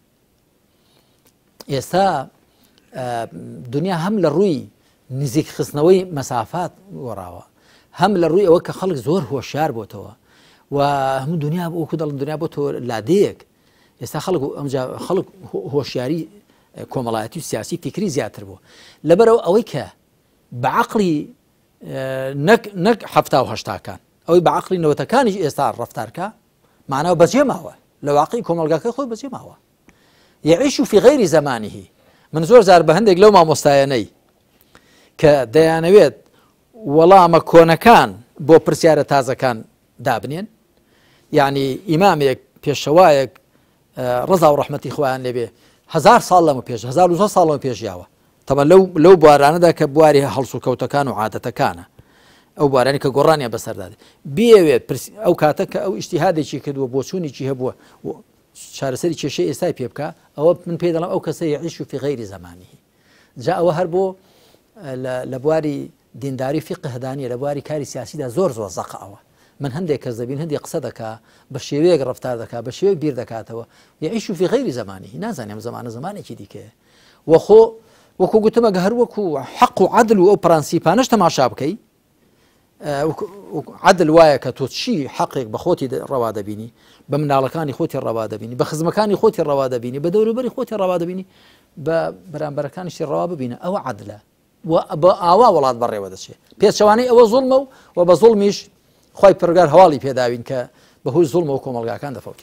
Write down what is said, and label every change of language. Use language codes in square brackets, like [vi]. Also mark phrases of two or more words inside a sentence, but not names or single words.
[ckb] ئێستا دنیا هەم لە ڕووی نزیک خستنەوەی مەسافات گۆڕاوە هەم لە ڕووی ئەوە کە خەڵک زۆر هۆشیار بۆتەوە و هەموو دنیا وەکو دەڵن دنیا بۆتەوە لادەیەک ئێستا خەڵک ئەمجا خەڵک هۆشیاری کۆمەڵایەتی و سیاسی فکری زیاتر بوو لەبەرەوە ئەوەی کە بەعەقڵی نەک 70 و 80کان ئەوەی بەعەقڵی 90کانیش ئێستا ڕەفتارکە معناوە بەجێ ماوە لە واقعی کۆمەڵگاکەی خۆی بەجێ ماوە [ar] يعيش في غير زمانه [ckb] من زۆر زار بە هەندێک لەو مامۆستایانەی کە دەیانەوێت وەڵامە کۆنەکان بۆ پرسیارە تازەکان دابنێن یعنی ئیمامێک پێشەوایەک ڕزا و ڕەحمەتی خوایان لێبێ 1000 ساڵ لەمە پێش 1200 ساڵ لەمە پێشیاوە تەمە لەو بوارانەدا کە بواری هەڵسو کەوتەکان و عادەتەکانە ئەو بوارانی کە گۆڕانیان بەسەردادێت بێوێت ئەو کاتە کە ئەو ئیجتیهادێکی کردووە بۆچوونێکی هەبووە چارەسەری کێشەی ئێستای پێ بکە ئەوە من پێ دەڵم ئەو کەسە [ar] يعيش في غير زمانه [ckb] جا ئەوە هەر بۆ لە بواری دینداری فقهدانیە لە بواری کاری سیاسیدا زۆر زەقە ئەوە من هەندێک کەس دەبین هەندێک قسە دەکا بە شێوەیەک ڕەفتار دەکا بە شێوەیەک بیر دەکاتەوە [ar] يعيش في غير زمانه [ckb] نازانێم زمانێکی دیکەیە وەخۆ وەکو گوتمە هەر وەکو حەق و عەدل و ئەو پرەنسیپانەش تەماشا بکەی عەدل وایە کە تۆ چی حەقێک بە خۆتی ڕەوا دەبینی بە مناڵەکانی خۆتی ڕەوا دەبینی بە خزمەکانی خۆتی ڕەوا دەبینی بە دەوروبەری خۆتی ڕەوا دەبینی بە بەرامبەرەکانیشی ڕەوا ببینە ئەوە عەدلە بە ئاوا وڵات بەڕێوە دەچێت پێچەوانەی ئەوە زوڵمە و بە زوڵمیش خۆی پرگار هەواڵی پێداوین کە بەهۆی زوڵمە و کۆمەڵگاکان دەفەوتێت